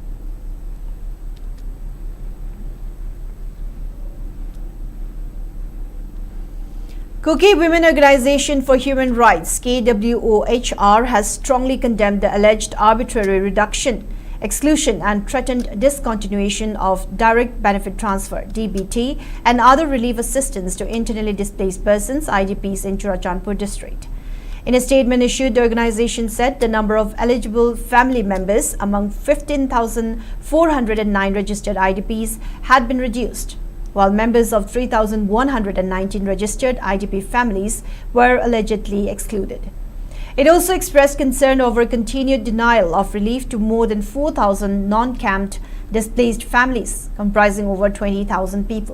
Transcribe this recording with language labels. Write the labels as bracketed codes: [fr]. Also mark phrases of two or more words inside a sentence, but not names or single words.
[en] Kuki Women Organization for Human Rights KWOHR has strongly condemned the alleged arbitrary reduction, exclusion and threatened discontinuation of direct benefit transfer DBT and other relief assistance to internally displaced persons IDPs in Churachandpur district. In a statement issued, the organization said the number of eligible family members among 15,409 registered IDPs had been reduced, while members of 3,119 registered IDP families were allegedly excluded. It also expressed concern over continued denial of relief to more than 4,000 non-camped displaced families, comprising over 20,000 people.